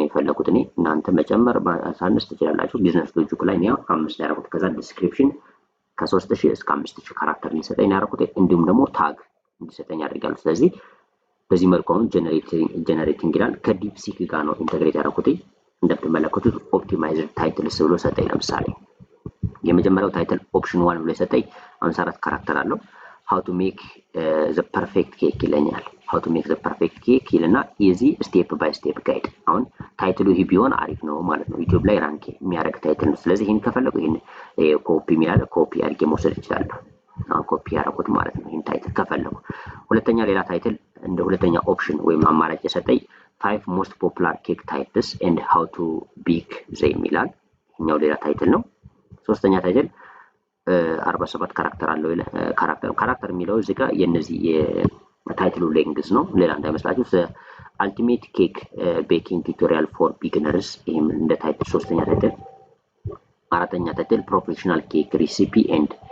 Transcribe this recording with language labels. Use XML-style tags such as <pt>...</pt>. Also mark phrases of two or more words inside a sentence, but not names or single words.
<am>የፈለኩት እኔ። እናንተ መጨመር ማሳነስ ትችላላችሁ።</am> <en>business logic</en> <am>ላይ ነው 5 ያደረኩት። ከዛ ዲስክሪፕሽን ከ3000 እስከ 5000 ካራክተር እንዲሰጠኝ ያደረኩት። እንዲሁም ደግሞ ታግ እንዲሰጠኝ አድርጋለሁ። ስለዚህ በዚህ መልኩ አሁን ጀነሬቲንግ ይላል። ከዲፕሲክ ጋር ነው ኢንተግሬት ያደረኩት። እንደምትመለከቱት</am> <en>optimized titles</en> <am>ብሎ ሰጠኝ። ለምሳሌ የመጀመሪያው</am> <en>title option</en> <am>1 ብሎ ሰጠኝ 54 ካራክተር አለው።</am> <en>how to make the perfect</en> <am>cake ይለኛል።</am> <en>how to make the perfect cake</en> <am>ይልና</am> <en>easy step by step guide።</en> <am>አሁን ታይትሉ ይሄ ቢሆን አሪፍ ነው ማለት ነው። ዩቲዩብ ላይ ራንክ የሚያደርግ ታይትል ነው። ስለዚህ ይሄን ከፈለጉ ይሄን ኮፒ የሚያለ ኮፒ አድርጌ መውሰድ እችላለሁ። አሁን ኮፒ ያደረኩት ማለት ነው። ይሄን ታይትል ከፈለጉ ሁለተኛ ሌላ ታይትል እንደ ሁለተኛ ኦፕሽን ወይም አማራጭ የሰጠኝ</am> <en>5 most popular cake types and how to bake them</en> <am>ይላል። ይሄኛው ሌላ ታይትል ነው። ሶስተኛ ታይትል 47 ካራክተር አለው። ካራክተር የሚለው እዚህ ጋር የነዚህ የታይትሉ ሌንግዝ ነው። ሌላ እንዳይመስላችሁ</am> <en>ultimate cake baking tutorial for beginners</en> <am>ይሄም እንደ ታይትል ሶስተኛ ታይትል። አራተኛ ታይትል</am> <en>professional cake recipe and</en>